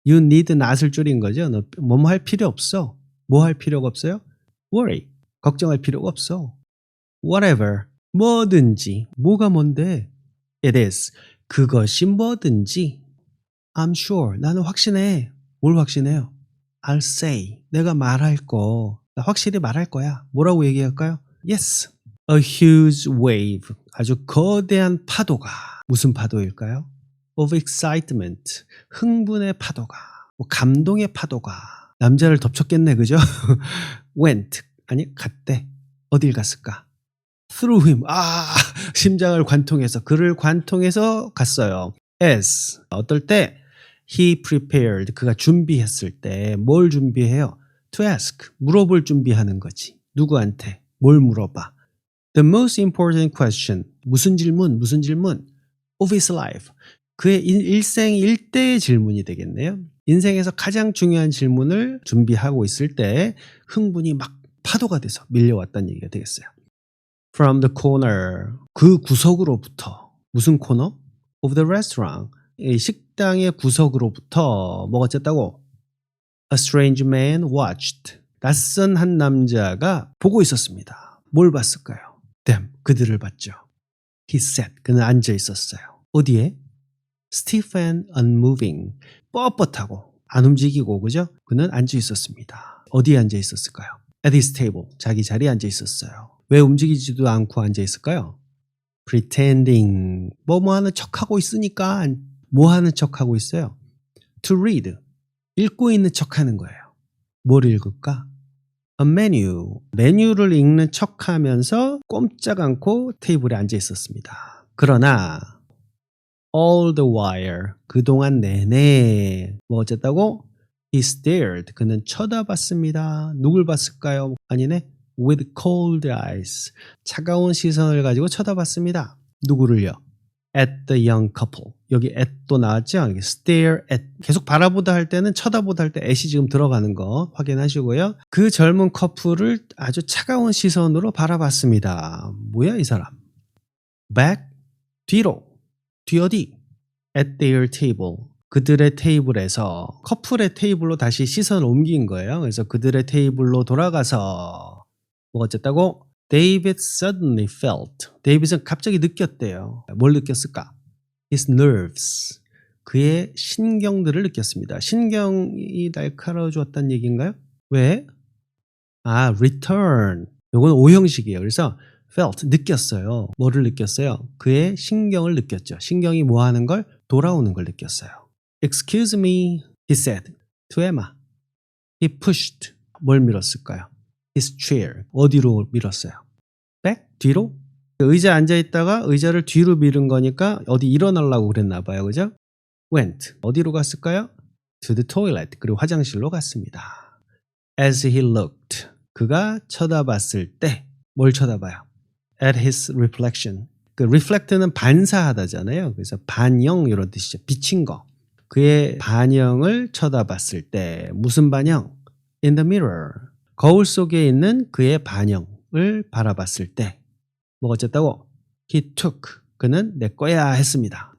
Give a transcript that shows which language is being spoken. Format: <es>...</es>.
<en>You need not</en> <ko>을 줄인 거죠. 너 뭐뭐 할 필요 없어. 뭐 할 필요가 없어요?</ko> <en>Worry.</en> <ko>걱정할 필요가 없어.</ko> <en>whatever,</en> <ko>뭐든지. 뭐가 뭔데?</ko> <en>It is,</en> <ko>그것이 뭐든지.</ko> <en>I'm sure,</en> <ko>나는 확신해. 뭘 확신해요?</ko> <en>I'll say,</en> <ko>내가 말할 거. 나 확실히 말할 거야. 뭐라고 얘기할까요?</ko> <en>Yes, a huge wave,</en> <ko>아주 거대한 파도가. 무슨 파도일까요?</ko> <en>Of excitement,</en> <ko>흥분의 파도가. 뭐 감동의 파도가. 남자를 덮쳤겠네, 그죠? went, 아니 갔대. 어딜 갔을까?</ko> <en>through him,</en> <ko>심장을 관통해서, 그를 관통해서 갔어요. as, 어떨 때</ko> <en>he prepared,</en> <ko>그가 준비했을 때 뭘 준비해요?</ko> <en>to ask,</en> <ko>물어볼 준비하는 거지. 누구한테? 뭘 물어봐?</ko> <en>The most important question,</en> <ko>무슨 질문</ko> <en>of his life,</en> <ko>그의 일생일대의 질문이 되겠네요. 인생에서 가장 중요한 질문을 준비하고 있을 때 흥분이 막 파도가 돼서 밀려왔다는 얘기가 되겠어요.</ko> <en>From the corner,</en> <ko>그 구석으로부터. 무슨 코너?</ko> <en>Of the restaurant,</en> <ko>이 식당의 구석으로부터 뭐가 어쨌다고?</ko> <en>A strange man watched,</en> <ko>낯선 한 남자가 보고 있었습니다. 뭘 봤을까요?</ko> <en>Them,</en> <ko>그들을 봤죠.</ko> <en>He sat,</en> <ko>그는 앉아 있었어요. 어디에?</ko> <en>Stiff and unmoving,</en> <ko>뻣뻣하고 안 움직이고, 그죠? 그는 앉아 있었습니다. 어디에 앉아 있었을까요?</ko> <en>At his table,</en> <ko>자기 자리에 앉아 있었어요. 왜 움직이지도 않고 앉아 있을까요?</ko> <en>Pretending,</en> <ko>뭐 하는 척하고 있으니까. 뭐 하는 척하고 있어요?</ko> <en>To read,</en> <ko>읽고 있는 척하는 거예요. 뭘 읽을까?</ko> <en>A menu,</en> <ko>메뉴를 읽는 척하면서 꼼짝 않고 테이블에 앉아 있었습니다. 그러나</ko> <en>all the while,</en> <ko>그동안 내내 뭐 어쨌다고?</ko> <en>He stared,</en> <ko>그는 쳐다봤습니다. 누굴 봤을까요? 아니네,</ko> <en>with cold eyes,</en> <ko>차가운 시선을 가지고 쳐다봤습니다. 누구를요?</ko> <en>At the young couple,</en> <ko>여기 at 또 나왔죠?</ko> <en>stare at,</en> <ko>계속 바라보다 할 때는 쳐다보다 할 때 at이 지금 들어가는 거 확인하시고요. 그 젊은 커플을 아주 차가운 시선으로 바라봤습니다. 뭐야 이 사람? Back, 뒤로. 뒤 어디?</ko> <en>At their table,</en> <ko>그들의 테이블에서. 커플의 테이블로 다시 시선을 옮긴 거예요. 그래서 그들의 테이블로 돌아가서 뭐 어쨌다고?</ko> <en>David suddenly felt,</en> <ko>데이빗은 갑자기 느꼈대요. 뭘 느꼈을까?</ko> <en>His nerves,</en> <ko>그의 신경들을 느꼈습니다. 신경이 날카로워졌다는 얘기인가요? 왜? return, 요건 오형식이에요. 그래서 felt, 느꼈어요. 뭐를 느꼈어요? 그의 신경을 느꼈죠. 신경이 뭐 하는 걸? 돌아오는 걸 느꼈어요.</ko> <en>Excuse me, he said to Emma. He pushed,</en> <ko>뭘 밀었을까요?</ko> <en>His chair,</en> <ko>어디로 밀었어요? back, 뒤로? 의자에 앉아있다가 의자를 뒤로 밀은 거니까 어디 일어나려고 그랬나 봐요. 그죠? went, 어디로 갔을까요?</ko> <en>to the toilet,</en> <ko>그리고 화장실로 갔습니다.</ko> <en>As he looked,</en> <ko>그가 쳐다봤을 때 뭘 쳐다봐요?</ko> <en>At his reflection,</en> <ko>그 reflect는 반사하다잖아요. 그래서 반영 이런 뜻이죠. 비친 거. 그의 반영을 쳐다봤을 때 무슨 반영?</ko> <en>In the mirror,</en> <ko>거울 속에 있는 그의 반영을 바라봤을 때 뭐가 어쨌다고?</ko> <en>He took,</en> <ko>그는 내 거야 했습니다.</ko>